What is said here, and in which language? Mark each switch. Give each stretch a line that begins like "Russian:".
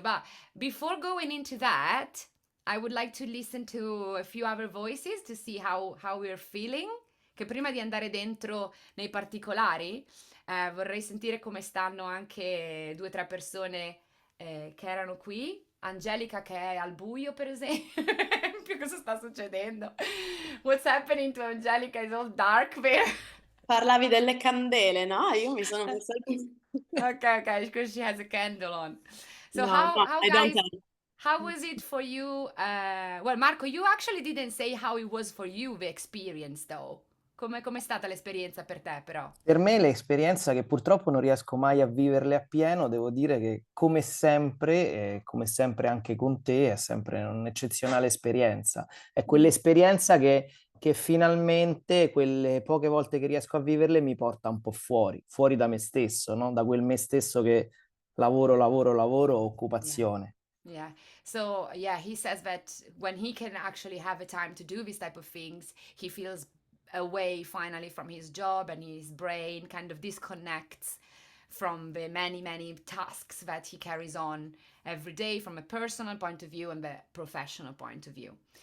English: But before going into that, I would like to listen to a few other voices to see how we're feeling.
Italian: Che prima di andare dentro nei particolari, vorrei sentire come stanno anche 2 o 3 persone che erano qui. Angelica che è al buio, per esempio. Cosa sta succedendo?
English: What's happening to Angelica? Is all dark there.
Italian: Parlavi delle candele, no? Io mi sono messa lì.
English: Okay, because she has a candle on. So No, how no, I don't guys, have. how was it for you? Well, Marco, you actually didn't say how it was for you, the experience, though.
Italian: Com'è stata l'esperienza per te, però? Per me l'esperienza che purtroppo non riesco mai a viverle appieno, devo dire che come sempre anche con te, è sempre un'eccezionale esperienza. È quell'esperienza che finalmente, quelle poche volte che riesco a viverle, mi porta un po' fuori da me stesso, no? Da quel me stesso che lavoro, occupazione.
English: Yeah. So, yeah, he says that when he can actually have a time to do these type of things, he feels away finally from his job, and his brain kind of disconnects from the many tasks that he carries on every day from a personal point of view and the professional point of view.